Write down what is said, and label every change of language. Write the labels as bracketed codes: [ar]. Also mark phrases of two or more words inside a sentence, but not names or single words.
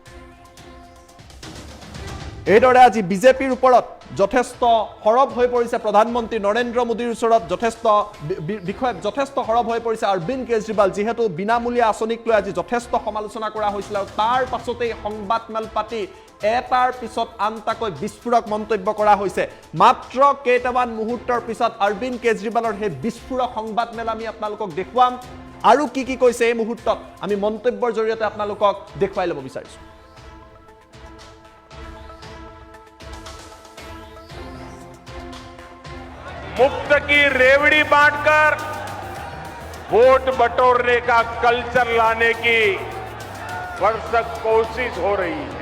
[as] এইদৰে আজি বিজেপিৰ ওপৰত যথেষ্ট সৰব হৈ পৰিছে প্ৰধানমন্ত্ৰী নৰেন্দ্ৰ মোদীৰ ওচৰত যথেষ্ট সৰব হৈ পৰিছে অৰবিন্দ কেজৰিৱাল যেহেতু বিনামূলীয়া আঁচনিক লৈ আজি যথেষ্ট সমালোচনা কৰা হৈছিল আৰু তাৰ পাছতেই সংবাদ মেল পাতি এটাৰ পিছত আনটাকৈ বিস্ফোৰক মন্তব্য কৰা হৈছে। মাত্ৰ কেইটামান মুহূৰ্তৰ পিছত অৰবিন্দ কেজৰিৱালৰ সেই বিস্ফোৰক সংবাদ মেল আমি আপোনালোকক দেখুৱাম। আৰু কি কি কৈছে এই মুহূৰ্তত আমি মন্তব্যৰ জৰিয়তে আপোনালোকক দেখুৱাই ল'ব বিচাৰিছো। [hi] मुफ्त की रेवड़ी बांटकर वोट बटोरने का कल्चर लाने की भरसक कोशिश हो रही है।